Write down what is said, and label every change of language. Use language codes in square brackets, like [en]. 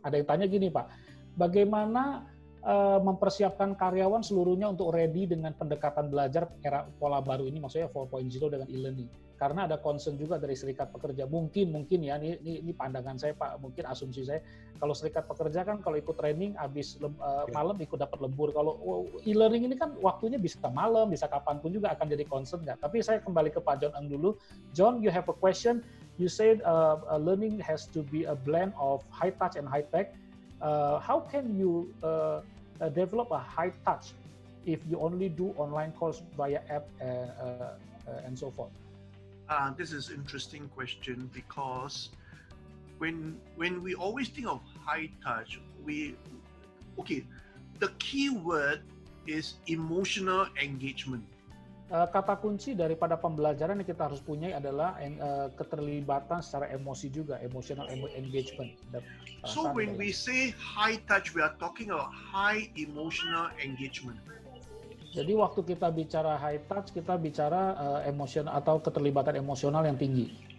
[id] Ada yang tanya gini Pak, bagaimana mempersiapkan karyawan seluruhnya untuk ready dengan pendekatan belajar era pola baru ini, maksudnya 4.0 dengan e-learning? Karena ada concern juga dari serikat pekerja, mungkin ya, ini pandangan saya Pak, mungkin asumsi saya, kalau serikat pekerja kan kalau ikut training habis malam ikut dapat lembur, kalau e-learning ini kan waktunya bisa malam, bisa kapanpun juga akan jadi concern nggak? Tapi saya kembali ke Pak John Eng dulu. [en] John, you have a question. You said learning has to be a blend of high touch and high tech. How can you develop a high touch if you only do online course via app and so forth? This is an interesting question, because when we always think of high touch, the key word is emotional engagement. [id] Kata kunci daripada pembelajaran yang kita harus punya adalah keterlibatan secara emosi juga, [en] emotional engagement. So when we say high touch, we are talking about high emotional engagement. [id] Jadi waktu kita bicara high touch, kita bicara emosional atau keterlibatan emosional yang tinggi.